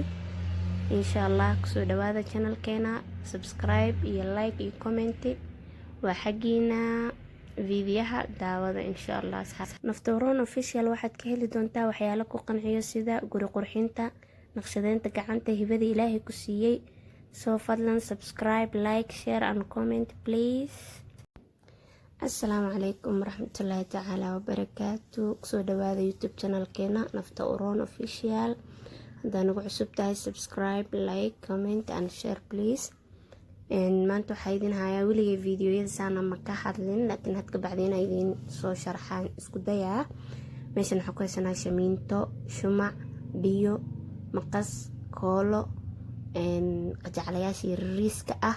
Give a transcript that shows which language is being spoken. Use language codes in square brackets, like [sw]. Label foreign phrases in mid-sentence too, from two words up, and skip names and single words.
[ar] إن شاء الله [so] kusoo dhawaada channelkeena, subscribe iyo like iyo comment waa xaggiina. fiidiyaha daawada [ar] إن شاء الله. [so] Nafta-Uroon Official waxaad ka heli doontaa waxyaalo ku qanciyo sida guri qurxinta, naqshadeynta gacanta, hibada ilaahay ku siiyey. soo fadlan subscribe, [en] like, share and comment please. [ar] السلام عليكم ورحمة الله تعالى وبركاته. [so] kusoo dhawaada youtube channelkeena Nafta-Uroon Official. haddaa nagu cusub tahay subscribe, [en] like, comment and share please. [so] maanta waxaa idin hayaa weligay fiidiyoyada saana ma ka hadlin, laakiin had ka bacdeen idin soo sharxaan isku dayaa. meeshan waxaa ku haysanaa shamiinto, shumac, biyo, maqas, koolo, qajaclayaashii riiska ah.